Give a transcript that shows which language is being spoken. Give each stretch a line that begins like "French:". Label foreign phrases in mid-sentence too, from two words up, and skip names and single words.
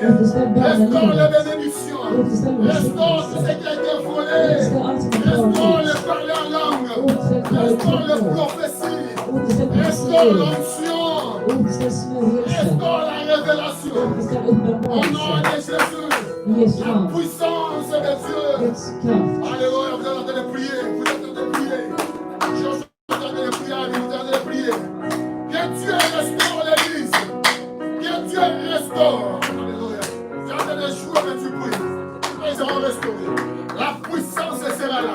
Swedish: Återställ bönen i
French: Restaure les
Swedish: livet.
French: bénédictions.
Swedish: Återställ
French: Restaure tout ce
Swedish: välsignelse.
French: qui a été volé.
Swedish: Återställ allt som har
French: Restaure
Swedish: tagits.
French: les parler en langue.
Swedish: Återställ
French: Restaure les
Swedish: klarhet.
French: prophéties.
Swedish: Återställ
French: Restaure
Swedish: profetier.
French: l'onction.
Swedish: Återställ smörjelse.
French: Restaure la révélation.
Swedish: Återställ
French: Au nom
Swedish: uppenbarelse.
French: de Jésus.
Swedish: I Jesu
French: La
Swedish: namn.
French: puissance de Dieu.
Swedish: Guds kraft.
French: Alléluia, vous êtes en train de prier. Vous êtes en train de prier. Je suis en train de prier. Vous êtes en train de prier. Que Dieu restaure l'église. Que Dieu restaure. Alléluia. Tu es en train de jouer, mais tu pries. Ils seront restaurés. La puissance sera là.